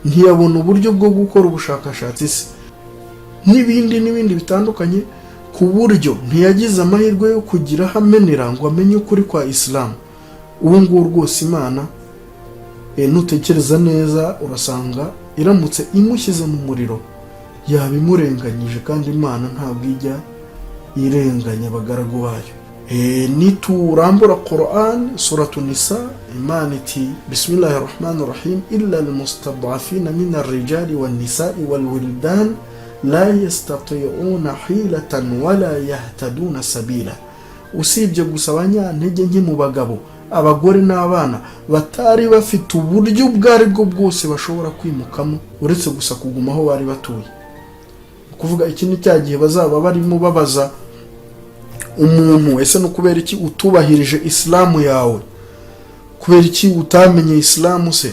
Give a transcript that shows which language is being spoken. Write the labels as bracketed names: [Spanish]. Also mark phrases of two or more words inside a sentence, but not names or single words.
[Kinyarwanda] ntiyabona uburyo bwo gukora ubushakashatsi se n'ibindi bitandukanye, ku buryo ntiyagize amahirwe yo kugira hamenera ngo amenye ukuri kwa Islam. Uwo nguwo rwose Imana nutekereza neza urasanga iramutse imushyize mu muriro yabimurenganyije, kandi Imana ntabwo ijya irenganya abagaragu bayo. Niturambura Quran suratu Nisa, Imana iti [Arabic] بسم الله الرحمن الرحيم إلا المستضعفين من الرجال والنساء والولدان لا يستطيعون حيلة ولا يهتدون سبيلا. [Kinyarwanda] Usibye gusa abanyantege nke mu bagabo, abagore n'abana batari bafite uburyo bwari bwo bwose bashobora kwimukamo uretse gusa kuguma aho bari batuye. Kuvuga iki ni cya gihe bazaba barimo babaza umuntu, ese no kubera iki utubahirije Islamu yawe, kubera iki utamenye Islamu se?